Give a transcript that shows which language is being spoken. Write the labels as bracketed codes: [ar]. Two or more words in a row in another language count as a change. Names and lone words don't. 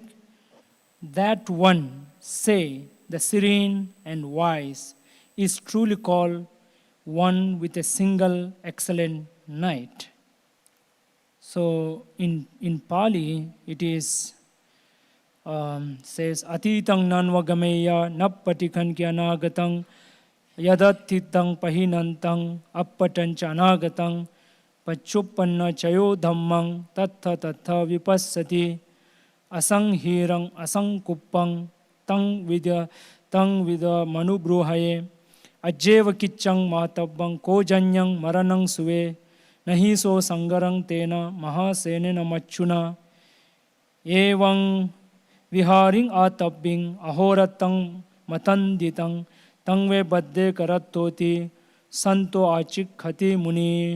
[en] That one, say, the serene and wise, is truly called one with a single excellent night. So in Pāli, it is says, [pi] Atitang nanva gameya nappatikan kya anagatang yadatitang pahinantang appatancha anagatang pachuppanna chayo dhammang tattha tattha vipassati asanghirang asangkuppang tang vidya manubruhaye ajjeva kichang matabbang kojanyang maranang suve nahi so sangarang tena mahasenena machuna evang viharing atabbing ahoratang matanditang tangve badde karattoti santo achik khati muni.